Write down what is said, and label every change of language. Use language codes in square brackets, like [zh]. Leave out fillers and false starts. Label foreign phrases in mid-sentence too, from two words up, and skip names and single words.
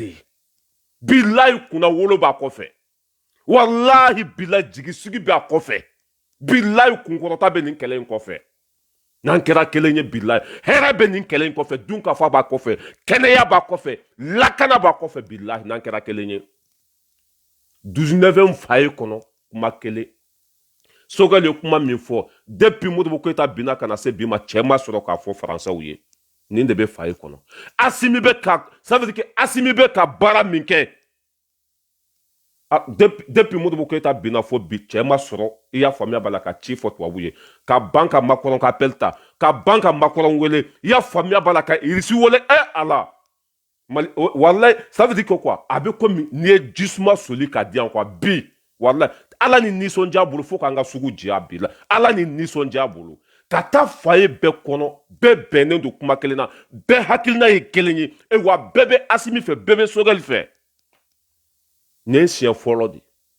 [bm] ye billahi kunna wolo b'a kɔfɛ wallahi billahi jigisigi b'a kɔfɛ billahi kunkɔrɔta bɛ nin kɛlɛ in kɔfɛ n'an kɛra kelen ye billahi hɛrɛ bɛ nin kɛlɛ in kɔfɛ dunkafa b'a kɔfɛ kɛnɛya b'a kɔfɛ lakana b'a kɔfɛ billahi n'an kɛra kelen ye 19e faye kɔnɔ kuma kelen Sogɛli ye kuma min fɔ depuis Modibo Keyita binna ka na se bi ma cɛ ma sɔrɔ k'a fɔ Faransɛw ye nin de bɛ faye kɔnɔ Asimi bɛ ka [fr] ça veut dire que [bm] Asimi bɛ ka baara min kɛ depuis Modibo Keïta bina fo bi cɛ ma sɔrɔ i y'a faamuya b'a la ka ci fɔ tubabu ye ka ban ka Macron ka appel ta ka ban ka Macron wele i y'a faamuya b'a la ka Irisi wele ala Mali wallahi [fr] ça veut dire que quoi [bm] a bɛ komi n'i ye jisuma soli ka di yan quoi bi wallahi ala ni nisɔndiya bolo fo k'an ka sugu diya bi la ala ni nisɔndiya bolo ka taa faye bɛɛ kɔnɔ bɛɛ bɛnnen don kuma kelen na bɛɛ hakilina ye kelen ye wa bɛɛ bɛ Asimi fɛ bɛɛ bɛ Sogɛli fɛ nin ye siɲɛ fɔlɔ de